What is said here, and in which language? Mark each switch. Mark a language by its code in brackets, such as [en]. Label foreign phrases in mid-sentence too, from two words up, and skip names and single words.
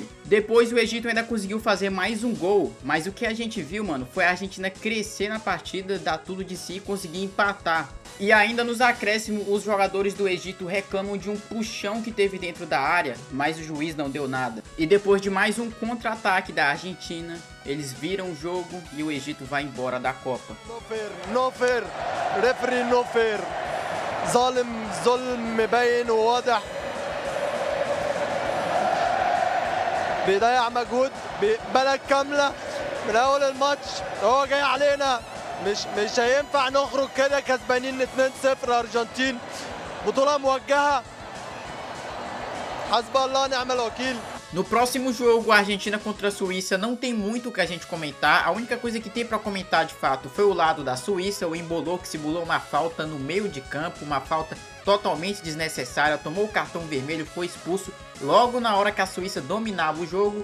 [pt] Depois o Egito ainda conseguiu fazer mais um gol, mas o que a gente viu, mano, foi a Argentina crescer na partida, dar tudo de si e conseguir empatar. E ainda ainda nos acréscimos, os jogadores do Egito reclamam de um puxão que teve dentro da área, mas o juiz não deu nada. E depois de mais um contra-ataque da Argentina, eles viram o jogo e o Egito vai embora da Copa. [en] No fair, referee no fair. [ar] ظلم مبين وواضح. بيضيع مجهود بلد كاملة من أول الماتش. هو جاي علينا. مش هينفع نخرج كده كسبانين 2-0 أرجنتين. بطولة موجهة. حسب الله ونعم الوكيل. [pt] No próximo jogo, a Argentina contra a Suíça, não tem muito o que a gente comentar. A única coisa que tem pra comentar de fato foi o lado da Suíça. O Embolo que simulou uma falta no meio de campo, uma falta totalmente desnecessária, tomou o cartão vermelho, foi expulso logo na hora que a Suíça dominava o jogo.